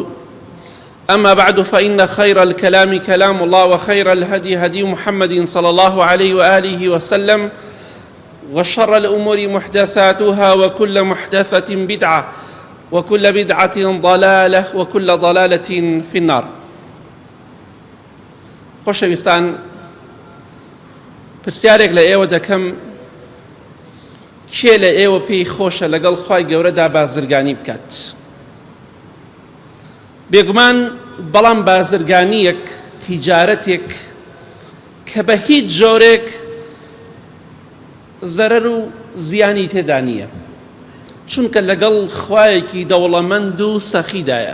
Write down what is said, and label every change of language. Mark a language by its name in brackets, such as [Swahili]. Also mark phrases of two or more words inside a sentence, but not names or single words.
[Arabic] أما بعد فإن خير الكلام كلام الله وخير الهدي هدي محمد صلى الله عليه وآله وسلم وشر الأمور محدثاتها وكل محدثة بدعة وكل بدعة ضلالة وكل ضلالة في النار. [Central Kurdish] خۆشەویستان، پرسیارێک لە ئێوە دەکەم، کێ لە ئێوە پێی خۆشە لەگەڵ خوای گەورەدا بازرگانی بکات؟ بێگومان بەڵام بازرگانیەک، تیجارەتێک کە بە هیچ جۆرێک زەرەر و زیانی تێدا نییە، چونکە لەگەڵ خوایەکی دەوڵەمەند و سەخیدایە.